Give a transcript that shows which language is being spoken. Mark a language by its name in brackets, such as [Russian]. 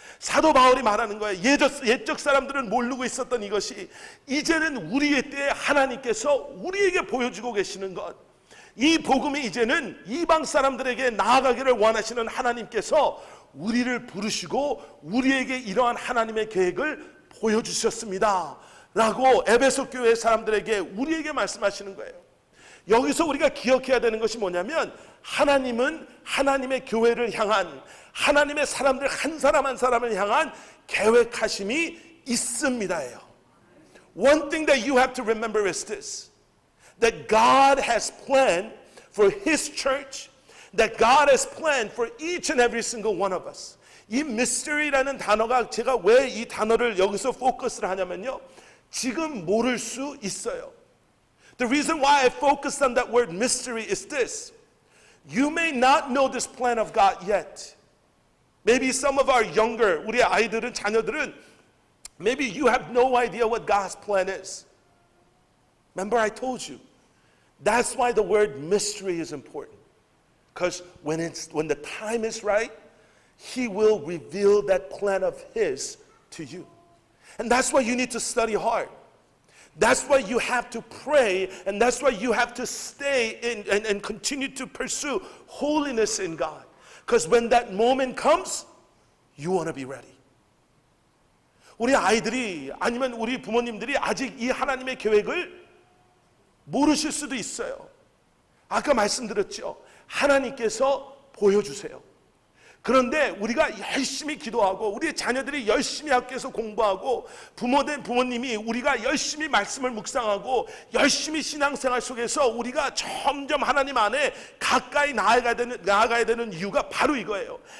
[Korean] 사도 바울이 말하는 거예요. 옛적 사람들은 모르고 있었던 이것이 이제는 우리의 때에 하나님께서 우리에게 보여주고 계시는 것, 이 복음이 이제는 이방 사람들에게 나아가기를 원하시는 하나님께서 우리를 부르시고 우리에게 이러한 하나님의 계획을 보여주셨습니다 라고 에베소 교회 사람들에게 우리에게 말씀하시는 거예요. 여기서 우리가 기억해야 되는 것이 뭐냐면 하나님은 하나님의 교회를 향한, 하나님의 사람들 한 사람 한 사람을 향한 계획하심이 있습니다예요. [English] One thing that you have to remember is this, that God has planned for His church, that God has planned for each and every single one of us. [Korean] 이 mystery라는 단어가, 제가 왜 이 단어를 여기서 포커스를 하냐면요, 지금 모를 수 있어요. [English] The reason why I focused on that word mystery is this. You may not know this plan of God yet. Maybe some of our younger, [Korean] 우리 아이들은, 자녀들은 [English] maybe you have no idea what God's plan is. Remember I told you, that's why the word mystery is important. Because when the time is right, He will reveal that plan of His to you. And that's why you need to study hard. That's why you have to pray, and that's why you have to stay in and continue to pursue holiness in God. Because when that moment comes, you want to be ready. [Korean] 우리 아이들이 아니면 우리 부모님들이 아직 이 하나님의 계획을 모르실 수도 있어요. 아까 말씀드렸죠. 하나님께서 보여주세요. 그런데 우리가 열심히 기도하고 우리의 자녀들이 열심히 학교에서 공부하고 부모님이 우리가 열심히 말씀을 묵상하고 열심히 신앙생활 속에서 우리가 점점 하나님 안에 가까이 나아가야 되는 이유가 바로 이거예요.